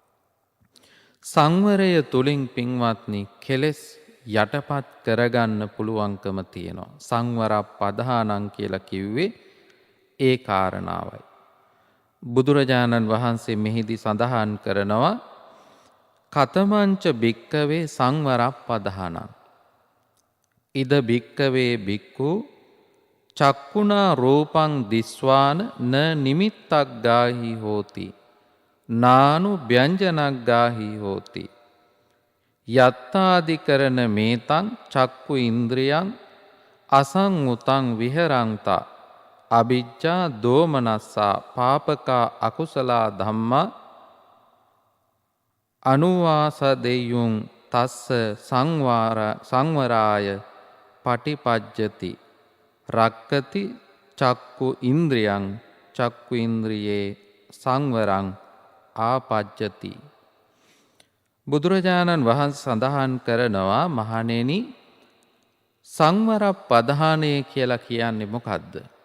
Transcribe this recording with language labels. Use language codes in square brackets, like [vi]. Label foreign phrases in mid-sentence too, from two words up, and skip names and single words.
[si] සංවරය තුලින් පින්වත්නි කෙලෙස් යටපත් කරගන්න පුළුවන්කම තියෙනවා. [pi] සංවර පදහානං [si] කියලා කිව්වේ ඒ කාරණාවයි. බුදුරජාණන් වහන්සේ මෙහිදී සඳහන් කරනවා [pi] කතමංච භික්කවේ සංවර පදහානං. ඉද භික්කවේ භික්ඛු චක්කුණා රූපං දිස්වාන න නිමිත්තක් ගාහි හෝති. නානු ව්‍යංජනක් ගාහි හෝති. යත්තාදිකරණ මේතං චක්කු ඉන්ද්‍රියං අසංඋතං විහරන්තා අභිජ්ජා දෝමනස්සා පාපකා අකුසලා ධම්මා අනුවාසදෙය්‍යුං තස්ස සංවරාය පටිපජ්ජති රක්කති චක්කු ඉන්ද්‍රියං චක්කු ඉන්ද්‍රියේ සංවරං ආපජ්ජති. [si] බුදුරජාණන් වහන්සේ සඳහන් කරනවා මහණෙනි සංවර පදහානය කියලා කියන්නේ මොකද්ද?